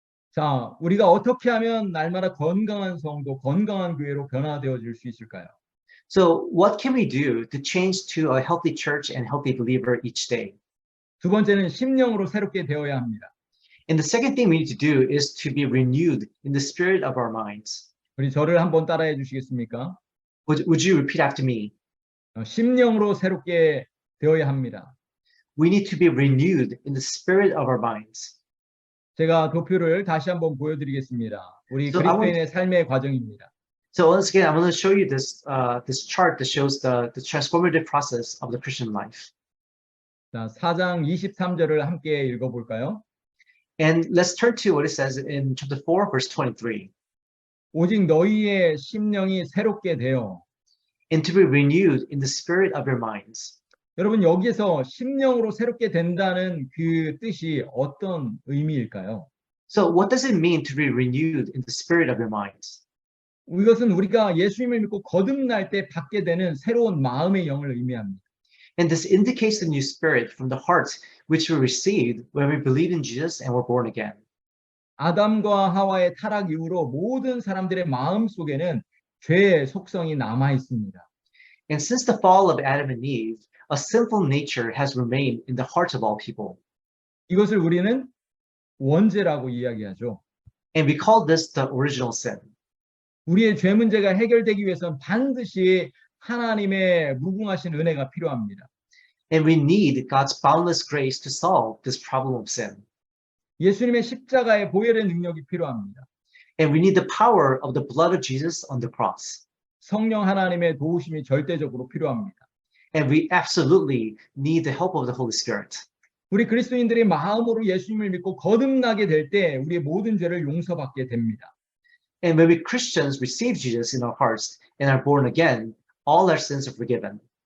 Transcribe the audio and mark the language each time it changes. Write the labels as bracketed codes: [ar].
[ko] 자, 우리가 어떻게 하면 날마다 건강한 성도, 건강한 교회로 변화되어질 수 있을까요? [en] So what can we do to change to a healthy church and healthy believer each day? [ko] 두 번째는 심령으로 새롭게 되어야 합니다. [en] And the second thing we need to do is to be renewed in the spirit of our minds. [ko] 우리 저를 한번 따라해 주시겠습니까? [en] Would you repeat after me? [ko] 심령으로 새롭게 되어야 합니다. [en] We need to be renewed in the spirit of our minds. [ko] 제가 도표를 다시 한번 보여드리겠습니다. 우리 [en] So [ko] 그리스도인의 삶의 과정입니다. [en] So once again, I'm going to show you this chart that shows the transformative process of the Christian life. [ko] 자, 4장 23절을 함께 읽어볼까요? [en] And let's turn to what it says in chapter 4, verse 23. [ko] 오직 너희의 심령이 새롭게 되어. [en] And to be renewed in the spirit of your minds. [ko] 여러분, 여기에서 심령으로 새롭게 된다는 그 뜻이 어떤 의미일까요? [en] So what does it mean to be renewed in the spirit of your minds? [ko] 이것은 우리가 예수님을 믿고 거듭날 때 받게 되는 새로운 마음의 영을 의미합니다. [en] And this indicates the new spirit from the heart which we received when we believe in Jesus and were born again. [ko] 아담과 하와의 타락 이후로 모든 사람들의 마음 속에는 죄의 속성이 남아 있습니다. [en] And since the fall of Adam and Eve, a sinful nature has remained in the hearts of all people. [ko] 이것을 우리는 원죄라고 이야기하죠. [en] And we call this the original sin. [ko] 우리의 죄 문제가 해결되기 위해서는 반드시 하나님의 무궁하신 은혜가 필요합니다. [en] And we need God's boundless grace to solve this problem of sin. [ko] 예수님의 십자가의 보혈의 능력이 필요합니다. [en] And we need the power of the blood of Jesus on the cross. [ko] 성령 하나님의 도우심이 절대적으로 필요합니다. [en] And we absolutely need the help of the Holy Spirit. [ko] 우리 그리스도인들이 마음으로 예수님을 믿고 거듭나게 될 때 우리의 모든 죄를 용서받게 됩니다. [en] And when we Christians receive Jesus in our hearts and are born again, all our sins are forgiven.